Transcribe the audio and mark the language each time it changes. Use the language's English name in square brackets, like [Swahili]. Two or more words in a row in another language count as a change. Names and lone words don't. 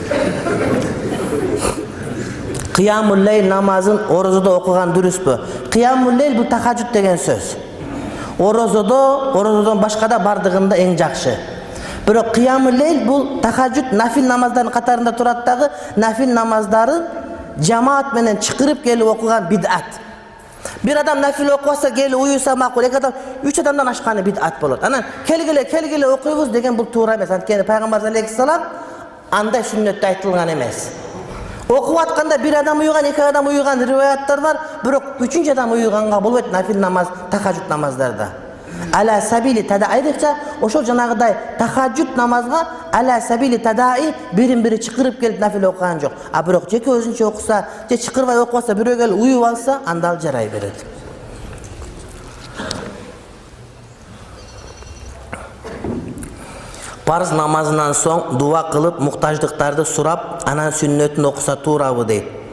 [Kyrgyz] Кыямул лейл намазын орозодо окуган дуруспу? Кыямул лейл бул тахажжуд деген сөз. Орозодон башка да бардыгында эң жакшы. Бирок кыямул лейл бул тахажжуд нафил намаздардын катарында турат дагы, нафил намаздарын жамаат менен чакырып келип окуган бидат. Bir adam naфил окубаса келип уюса макул, эки адам, 3 адамдан ашканы бидат болот. Анан келгиле окуйбуз деген бул туура эмес. Анткени пайгамбар алейхиссалам андай сүннөттө айтылган эмес. Окуп атканда bir adam уюган, 2 адам уюган риваяттар бар, бирок 3-чү адам уюганга болбойт нафил намаз, тахажжуд намаздарда. [Arabic] على سبيل التداعي [Kyrgyz] депче, ошол жанагыдай тахажжуд намазга [Arabic] على سبيل التداعي [Kyrgyz] бирин-бири чакырып келип нафил окуган жок. Бирок жеке өзүнчө окуса, же чакырбай окубаса, бирөө келип уюп алса, анда ал жарай берет. Парыз намазынан соң дуа кылып, муктаждыктарды сурап, анан сүннөтүн окуса туурабы дейт.